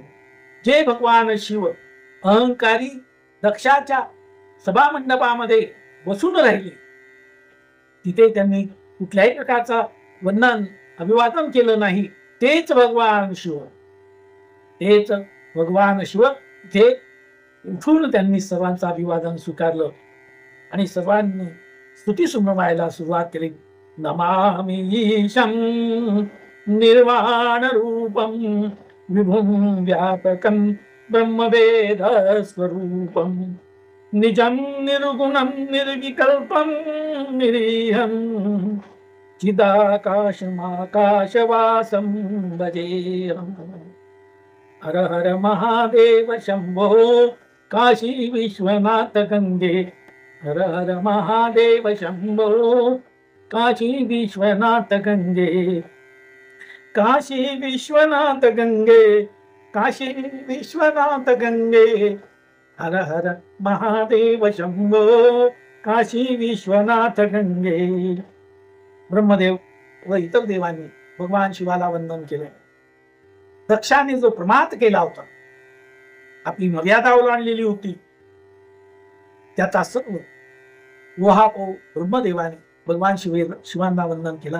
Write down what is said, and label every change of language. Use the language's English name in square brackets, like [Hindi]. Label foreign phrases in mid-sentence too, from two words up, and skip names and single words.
[Marathi] जे भगवान शिव अहंकारी दक्षाच्या सभा मंडपामध्ये बसून राहिले, तिथे त्यांनी कुठल्याही प्रकारचा वंदन अभिवादन केलं नाही. तेच भगवान शिव, तेच भगवान शिव तिथे उठून त्यांनी सर्वांचं अभिवादन स्वीकारलं आणि सर्वांनी स्तुती सुमवायला सुरुवात केली. [Sanskrit] नमामि ईशं निर्वाण रूपं विभुं व्यापकं ब्रह्मवेद स्वरूपं निजं निर्गुणं निर्विकल्पं निरीहं चिदाकाशमाकाशवासं भजेऽहम्। हर हर महादेव शंभो काशी विश्वनाथ गंगे। हर हर महादेव शंभो काशी विश्वनाथ गंगे। काशी विश्वनाथ गंगे, काशी विश्वनाथ गंगे। हर हर महादेव शंभो काशी विश्वनाथ गंगे। [Marathi] ब्रह्मदेव व इतर देवांनी भगवान शिवाला वंदन केले। दक्षाने जो प्रमाद केला होता, आपली मर्यादा ओलांडलेली होती, त्याचा सर्व उहापोह ब्रह्मदेवाने भगवान शिवांना वंदन केलं।